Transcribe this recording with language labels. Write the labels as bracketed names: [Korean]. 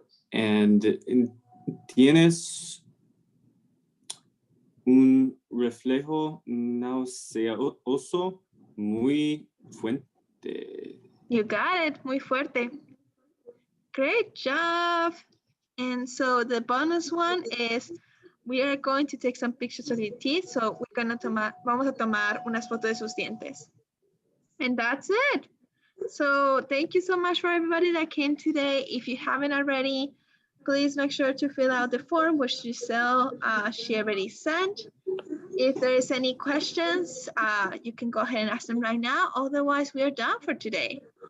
[Spanish] And tienes un reflejo nauseoso muy fuerte. [English] You got it, [Spanish] muy fuerte. [English] Great job. And so the bonus one is we are going to take some pictures of your teeth. [Spanish] So vamos a tomar unas fotos de sus dientes. [English] And that's it. So thank you so much for everybody that came today. If you haven't already, please make sure to fill out the form which Giselle, she already sent. If there is any questions, you can go ahead and ask them right now. Otherwise, we are done for today.